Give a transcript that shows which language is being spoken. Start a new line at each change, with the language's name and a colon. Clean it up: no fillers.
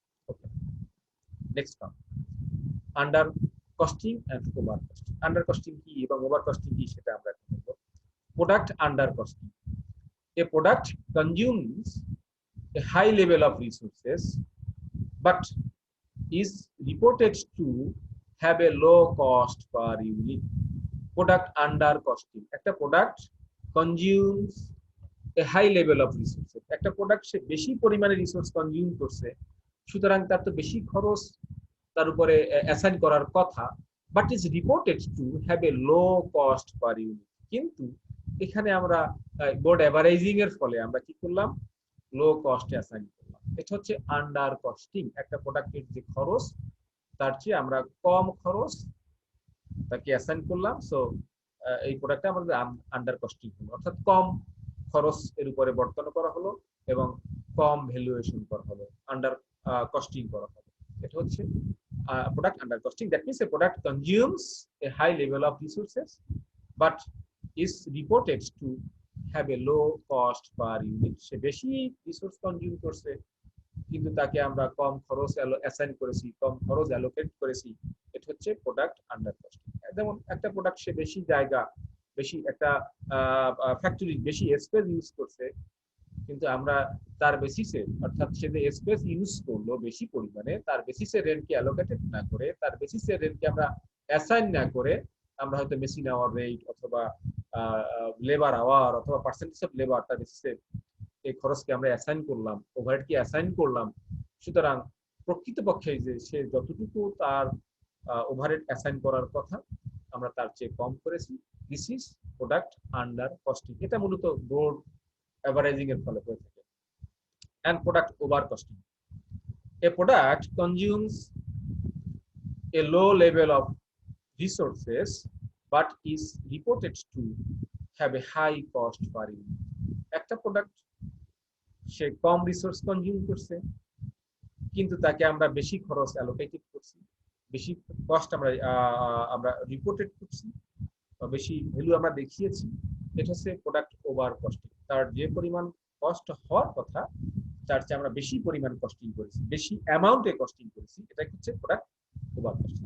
English: Okay, next one, under costing and over costing.
Bangla: Under costing কি এবং over costing কি সেটা আমরা এখন দেখব।
English: Product under costing, a product consumes a high level of resources but is reported to have a low cost per unit।
Bangla: Product under costing, একটা product consumes A high level of resources, একটা product সে বেশি পরিমাণে resource consume করছে, সুতরাং তার তো বেশি খরচ তার উপরে অ্যাসাইন করার কথা,
English: But is reported to have a low cost per unit.
Bangla: কিন্তু এখানে আমরা বোর্ড অ্যাভারেজিং এর ফলে আমরা কি করলাম, লো কস্ট অ্যাসাইন করলাম। এটা হচ্ছে আন্ডার কস্টিং, একটা প্রোডাক্টের যে খরচ তার চেয়ে আমরা কম খরচ তাকে অ্যাসাইন করলাম, সো এই প্রোডাক্টটা আমাদের আন্ডার কস্টিং হলো, অর্থাৎ কম খরচ এর উপরে বর্তন করা হলো এবং কম ভ্যালুয়েশন করা হলো, আন্ডার কস্টিং করা হলো। এটা হচ্ছে
English: product under costing. That means a product consumes a high level of resources but is reported to have a low cost per unit.
Bangla: সে বেশি রিসোর্স কনজিউম করছে কিন্তু তাকে আমরা কম খরচ অ্যাসাইন করেছি, কম খরচ অ্যালোকেট করেছি। এটা হচ্ছে প্রোডাক্ট আন্ডার কস্টিং। যেমন একটা প্রোডাক্ট সে বেশি জায়গা, বেশি একটা ফ্যাক্টরি বেশি স্পেস ইউজ করছে, কিন্তু আমরা তার বেসিসে, অর্থাৎ সে যে স্পেস ইউজ করলো বেশি পরিমাণে, তার বেসিসে রেন্টকে অ্যালোকেটেড না করে, তার বেসিসে রেন্টকে আমরা অ্যাসাইন না করে, আমরা হয়তো মেশিন আওয়ার রেট অথবা লেবার আওয়ার অথবা পার্সেন্টেজ অফ লেবার, তার বেসিসে এই খরচকে আমরা অ্যাসাইন করলাম, ওভারহেডকে অ্যাসাইন করলাম। সুতরাং প্রকৃতপক্ষে যে সে যতটুকু তার ওভারহেড অ্যাসাইন করার কথা আমরা তার চেয়ে কম করেছি।
English: This is product under costing.
Bangla: এটা মূলত বোর্ড অ্যাভারেজিং এর ফলে হয়ে থাকে।
English: and product over costing, a product consumes a low level of resources but is reported to have a high cost per unit.
Bangla: একটা প্রোডাক্ট সে কম রিসোর্স কনজিউম করছে কিন্তু তাকে আমরা বেশি খরচ অ্যালোকেটেড করছি, বেশি কস্ট আমরা রিপোর্টেড করছি, বেশি ভ্যালু আমরা দেখিয়েছি। এটা হচ্ছে প্রোডাক্ট ওভার কস্টিং। তার যে পরিমাণ কস্ট হওয়ার কথা তার চেয়ে আমরা বেশি পরিমাণ কস্টিং করেছি, বেশি অ্যামাউন্টে কস্টিং করেছি, এটা হচ্ছে প্রোডাক্ট ওভার কস্টিং।